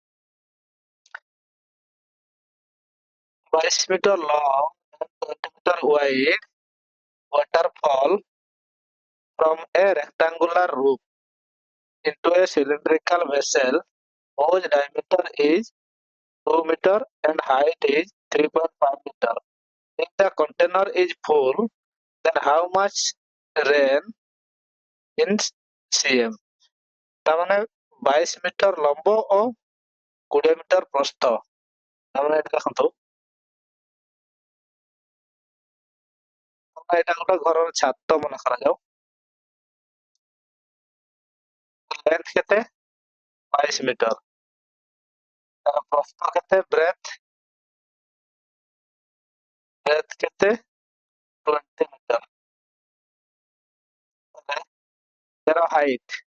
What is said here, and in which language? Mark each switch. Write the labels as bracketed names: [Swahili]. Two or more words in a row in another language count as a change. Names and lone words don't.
[English] 22 meter long 20 meter wide waterfall from a rectangular roof into a cylindrical vessel whose diameter is 2 meter and height is 3.5 meter. If the container is full, then how much rain in cm? [Odia] ତାମାନେ 22 ମିଟର ଲମ୍ବ ଓ 20 ମିଟର ପ୍ରସ୍ଥ। ତାମାନେ ଏଠି ଦେଖନ୍ତୁ ଏଇଟା ଗୋଟେ ଘରର ଛାତ ମନେ କରାଯାଉ। ଲେନ୍ଥ କେତେ 22 ମିଟର ତାର ପ୍ରସ୍ଥ କେତେ ବ୍ରେଥ କେତେ 20 ମିଟର ତାର ହାଇଟ